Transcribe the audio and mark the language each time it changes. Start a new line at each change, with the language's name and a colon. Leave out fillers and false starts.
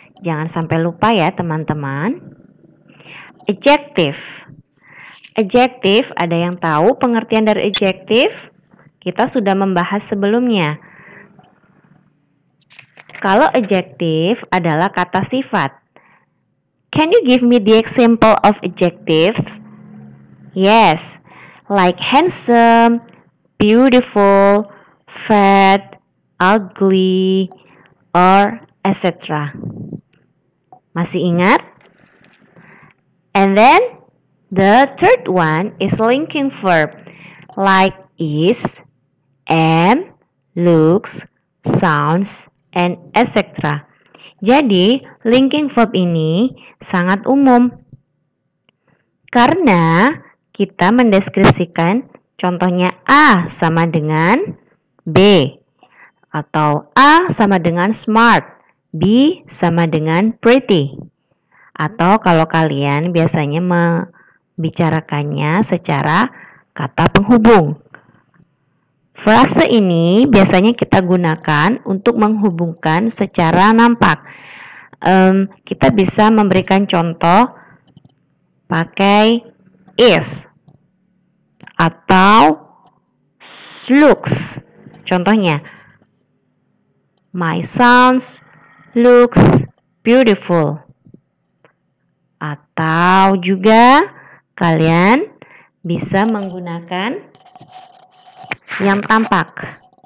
Indonesian: Jangan sampai lupa ya teman-teman. Adjective. Adjective, ada yang tahu pengertian dari adjective? Kita sudah membahas sebelumnya. Kalau adjective adalah kata sifat.
English: Can you give me the example of adjectives? Yes, like handsome, beautiful, fat, ugly, or etc.
Indonesian: Masih ingat?
English: And then the third one is linking verb, like is, am, looks, sounds, and etc.
Indonesian: Jadi, linking verb ini sangat umum karena kita mendeskripsikan contohnya A sama dengan B, atau A sama dengan smart, B sama dengan pretty, atau kalau kalian biasanya membicarakannya secara kata penghubung. Frase ini biasanya kita gunakan untuk menghubungkan secara nampak. Kita bisa memberikan contoh pakai is atau looks Contohnya,
English: my son looks beautiful.
Indonesian: Atau juga kalian bisa menggunakan yang tampak.